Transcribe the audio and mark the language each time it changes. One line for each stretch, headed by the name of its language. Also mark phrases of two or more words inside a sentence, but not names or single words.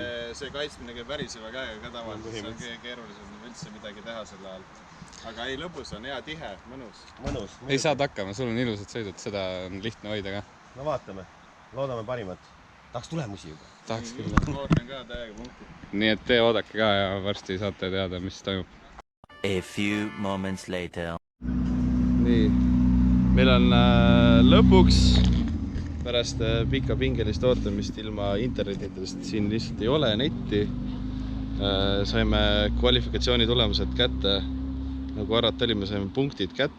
Estonian: See kaitsmine käib väriseva käega ka tavaliselt, see on kõige keerulisem üldse midagi teha selle all. Aga ei, lõbus on hea, tihe, mõnus. Ei saad hakkama, sul on ilusad sõidud, seda on lihtne hoida ka. No vaatame, loodame parimat. Tahaks tulemusi juba. Tahaks küll. Ootan ka täiega punkti. Nii et te oodake ka ja varsti saate teada, mis toimub.
English: A few moments later.
Estonian: Nii, meil on lõpuks pärast pikka pingelist ootamist ilma internetidest, siin lihtsalt ei ole netti. Saime kvalifikatsiooni tulemused kätte, nagu arvata oli, me saime punktid kätte.